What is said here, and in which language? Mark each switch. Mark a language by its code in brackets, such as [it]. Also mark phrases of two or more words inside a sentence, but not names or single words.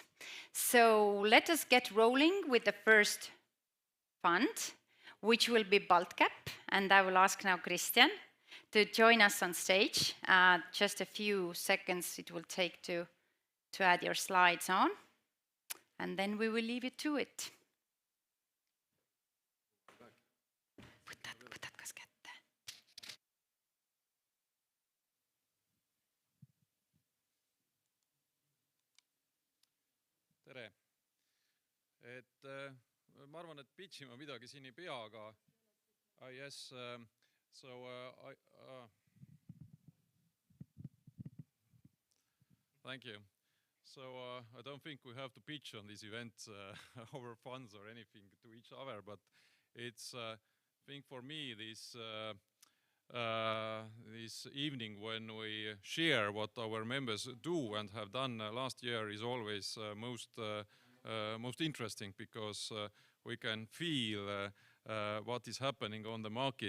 [en] So let us get rolling with the first fund, which will be BaltCap, and I will ask now Christian to join us on stage. Just a few seconds it will take to add your slides on, and then we will leave it to it. [et] Tere! Ma arvan, et pitchima midagi siin ei pea, aga [en] yes, so Thank you. So I don't think we have to pitch on this event our funds or anything to each other, but it's I think for me this evening when we share what our members do and have done last year is always most interesting, because we can feel what is happening on the market.